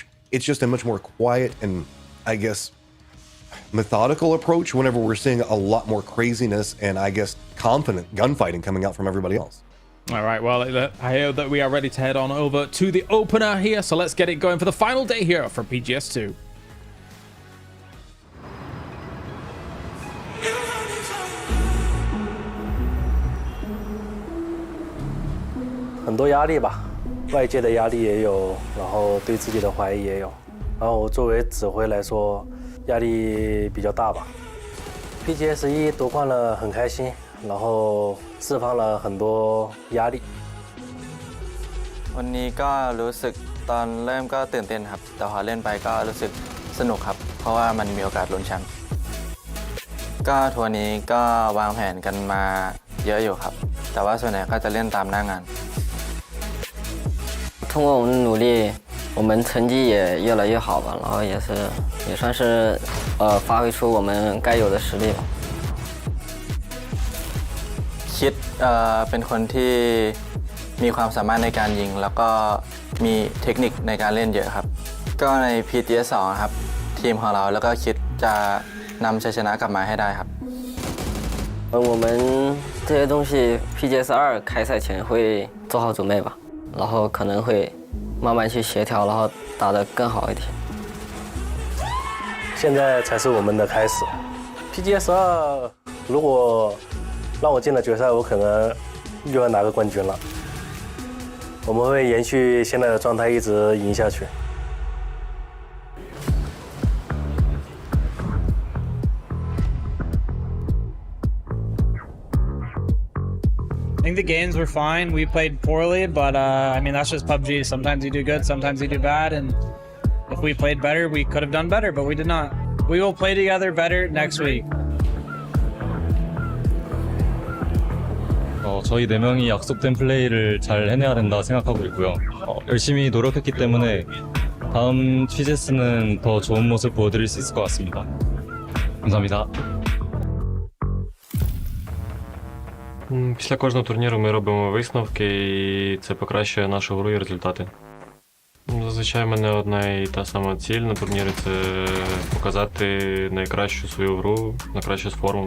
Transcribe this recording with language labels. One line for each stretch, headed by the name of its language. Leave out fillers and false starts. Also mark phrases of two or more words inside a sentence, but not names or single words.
English: It's just a much more quiet and, I guess, methodical approach whenever we're seeing a lot more craziness and, I guess, confident gunfighting coming out from everybody else. All right, well, I hear that we are ready to head on over to the opener here, so let's get it going for the final day here for PGS 2.
Chinese: 很多压力吧，外界的压力也有，然后对自己的怀疑也有，然后作为指挥来说，压力比较大吧。PGS 1夺冠了，很开心，然后释放了很多压力。
Thai: วันนี้ก็รู้สึกตอนเริ่มก็ตื่นเต้นครับแต่พอเล่นไปก็รู้สึกสนุกครับเพราะว่ามันมีโอกาสลุ้นแชมป์ก็ทัวร์นี้ก็วางแผนกันมาเยอะอยู่ครับแต่ว่าส่วนใหญ่ก็จะเล่นตามหน้างาน
Chinese: 通过我们的努力，我们成绩也越来越好吧，然后也算是发挥出我们该有的实力吧。
Thai: คิดเป็นคนที่มีความสามารถในการยิงแล้วก็มีเทคนิคในการเล่นเยอะครับก็ใน PGS 2ครับทีมของเราแล้วก็คิดจะนำชัยชนะกลับมาให้ได้ครับ
Chinese: 我们这些东西 PGS 2开赛前会做好准备吧。然后可能会慢慢去协调，然后打得更好一点。现在才是我们的开始。PGS 2如果让我进了决赛，我可能又要拿个冠军了。我们会延续现在的状态，一直赢下去。
English: I think the games were fine. We played poorly, but I mean, that's just PUBG. Sometimes you do good, sometimes you do bad, and if we played better, we could have done better, but we did not. We will play together better next week.
Korean: 저희 4명이 약속된 플레이를 잘 해내야 된다 생각하고 있고요. 열심히 노력했기 때문에 다음 PGS는 더 좋은 모습 보여드릴 수 있을 것 같습니다. 감사합니다.
Ukrainian: Після кожного турніру ми робимо висновки, і це покращує нашу гру і результати. Зазвичай в menе одна і та сама ціль на турнірі – це показати найкращу свою гру, найкращу форму.